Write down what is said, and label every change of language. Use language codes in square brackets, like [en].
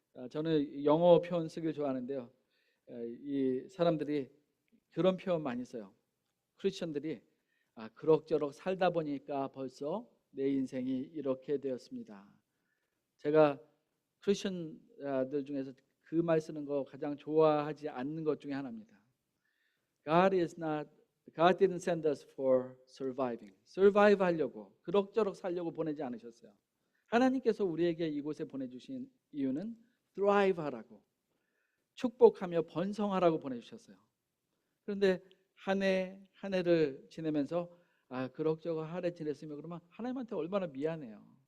[ko] 저는 영어 표현 쓰기를 좋아하는데요. 이 사람들이 그런 표현 많이 써요. 크리스천들이 그럭저럭 살다 보니까 벌써 내 인생이 이렇게 되었습니다. 제가 크리스천들 중에서 그 말 쓰는 거 가장 좋아하지 않는 것 중에 하나입니다. [en] God didn't send us for surviving. [ko] survive 하려고, 그럭저럭 살려고 보내지 않으셨어요. 하나님께서 우리에게 이곳에 보내주신 이유는 thrive 하라고, 축복하며 번성하라고 보내주셨어요. 그런데 한 해를 지내면서 그럭저럭 한 해 지냈으면 그러면 하나님한테 얼마나 미안해요.